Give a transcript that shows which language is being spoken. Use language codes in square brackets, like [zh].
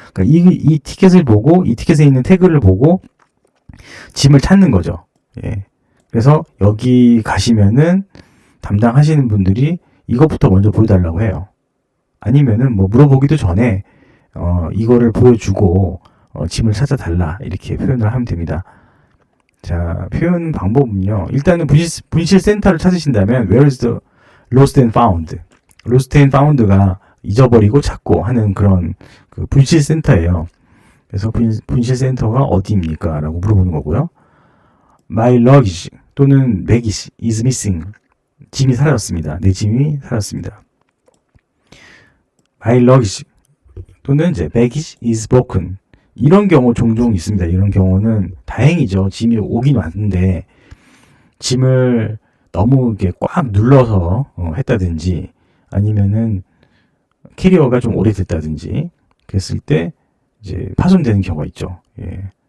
[ko] 그러니까 이 티켓을 보고, 이 티켓에 있는 태그를 보고 짐을 찾는 거죠. 예. 그래서 여기 가시면은 담당하시는 분들이 이것부터 먼저 보여달라고 해요. 아니면은 뭐 물어보기도 전에 이거를 보여주고 짐을 찾아달라 이렇게 표현을 하면 됩니다. 자, 표현 방법은요. 일단은 분실 센터를 찾으신다면 [en] Where is the lost and found? [ko] lost and found가 잊어버리고 찾고 하는 그런 그 분실 센터예요. 그래서 분실 센터가 어디입니까? 라고 물어보는 거고요. [en] My luggage [ko] 또는 [en] baggage is missing. [ko] 짐이 사라졌습니다. 내 짐이 사라졌습니다. [en] My luggage [ko] 또는 이제 [en] baggage is broken. [ko] 이런 경우 종종 있습니다. 이런 경우는 다행이죠. 짐이 오긴 왔는데 짐을 너무 이렇게 꽉 눌러서 했다든지 아니면은 캐리어가 좀 오래됐다든지 그랬을 때 이제 파손되는 경우가 있죠. 예.